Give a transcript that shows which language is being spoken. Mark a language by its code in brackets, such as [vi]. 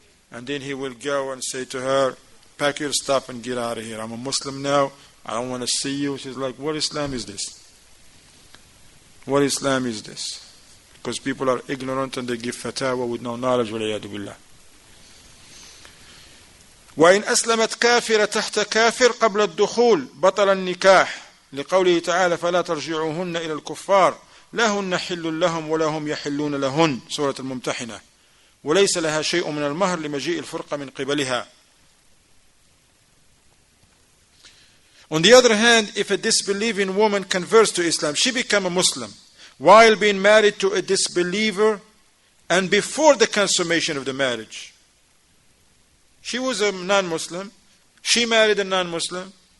[en] And then he will go and say to her, pack your stuff and get out of here. I'm a Muslim now. I don't want to see you. She's like, what Islam is this? What Islam is this? Because people are ignorant and they give fatwa with no knowledge. [ar] وَلَيَادُ بِاللَّهِ. وإن أسلمت كافرة تحت كافر قبل الدخول بطل النكاح لقوله تعالى فلا ترجعوهن إلى الكفار لا هن حل لهم ولا هم يحلون لهن سورة الممتحنة وليس لها شيء من المهر لمجيء الفرقة من قبلها. [en] On the other hand, if a disbelieving woman converts to Islam, she becomes a Muslim while being married to a disbeliever and before the consummation of the marriage. She was a non-Muslim. She married a non-Muslim.